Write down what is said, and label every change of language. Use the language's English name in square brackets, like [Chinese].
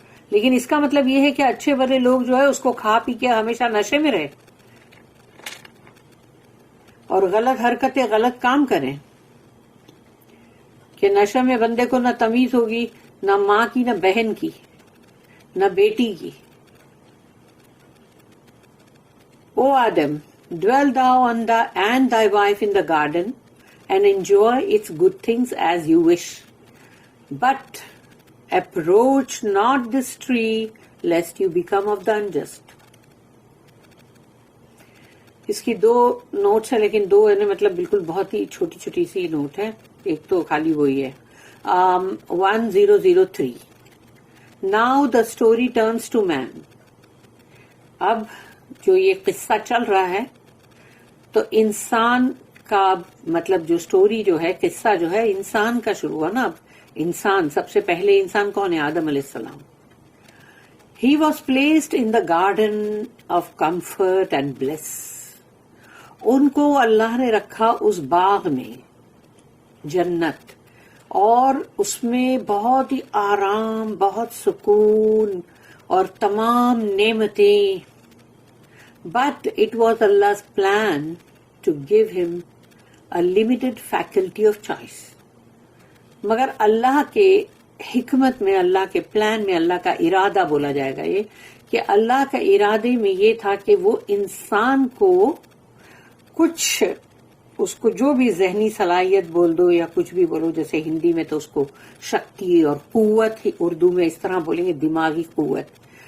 [Urdu] لیکن اس کا مطلب یہ ہے کہ اچھے برے لوگ جو ہے اس کو کھا پی کے ہمیشہ نشے میں رہے اور غلط حرکتیں، غلط کام کریں کہ نشے میں بندے کو نہ تمیز ہوگی، نہ ماں کی، نہ بہن کی، نہ بیٹی کی. [English] O Adam, dwell thou and thy wife in the garden, and enjoy its good things as you wish. But approach not this tree, lest you become of the unjust. [Urdu] اس کی دو نوٹس ہیں لیکن دو مطلب بالکل بہت ہی چھوٹی چھوٹی سی نوٹ ہے. ایک تو خالی وہی ہے 1003. [English] Now the story turns to man. [Urdu] اب جو یہ قصہ چل رہا ہے تو انسان کا مطلب جو سٹوری جو ہے، قصہ جو ہے انسان کا شروع ہوا نا. اب انسان، سب سے پہلے انسان کون ہے؟ آدم علیہ السلام. [English] He was placed in the garden of comfort and bliss. [Urdu] ان کو اللہ نے رکھا اس باغ میں، جنت، اور اس میں بہت ہی آرام، بہت سکون اور تمام نعمتیں. [English] But it was Allah's plan to give him a limited faculty of choice. [Urdu] مگر اللہ کے حکمت میں، اللہ کے پلان میں، اللہ کا ارادہ بولا جائے گا یہ، کہ اللہ کا ارادے میں یہ تھا کہ وہ انسان کو کچھ، اس کو جو بھی ذہنی صلاحیت بول دو یا کچھ بھی بولو، جیسے ہندی میں تو اس کو شکتی اور قوت، اردو میں اس طرح بولیں گے دماغی قوت.